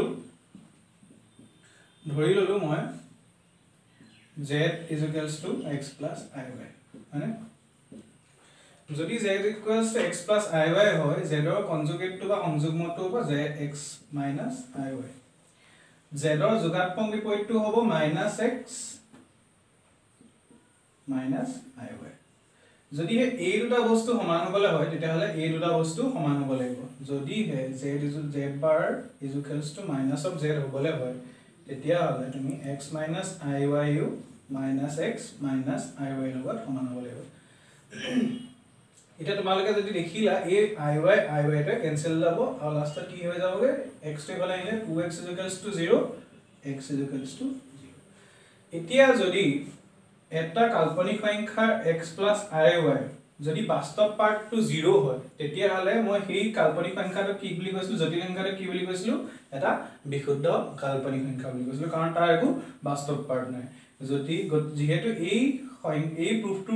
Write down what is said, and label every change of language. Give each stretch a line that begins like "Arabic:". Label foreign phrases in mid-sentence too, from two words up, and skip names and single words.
Assamese: ললো মই
English: z is equals to x plus iy
Assamese: মানে যদি
English: z equals to x plus iy
Assamese: হয় z ৰ কনজুগেটটো বা সংযুগ্মটো হ'ব
English: zx minus iy
Assamese: z ৰ যোগাত্মক বিপৰীতটো হ'ব -x
English: minus iy
Assamese: যদি এই দুটা বস্তু সমান হ'বলে হয় তেতিয়া হলে এই দুটা বস্তু সমান হ'ব লাগিব যদি
English: z bar is equals to minus of z
Assamese: হ'বলে হয় তেতিয়া হলে তুমি
English: x minus iy minus x minus iy
Assamese: লগত সমান হ'ব লাগিব এটা তোমালোকে যদি দেখিলা এই iy টা ক্যান্সেল যাব আৰু লাষ্টত কি হৈ যাবগে x টো ইফালে আহিলে
English: 2x is equals to 0 x is equals to 0
Assamese: এতিয়া যদি এটা কাল্পনিক সংখ্যা
English: x plus iy
Assamese: যদি বাস্তৱ পাৰ্টটো 0 হয় তেতিয়া হলে মই সেই কাল্পনিক সংখ্যাটো কি বুলি কৈছিলো জটিল সংখ্যাটো কি বুলি কৈছিলো এটা বিশুদ্ধ কাল্পনিক সংখ্যা বুলি কৈছিলো কাৰণ তাৰ একো বাস্তৱ পাৰ্ট নাই যদি যেহেতু এই প্ৰুফটোৰ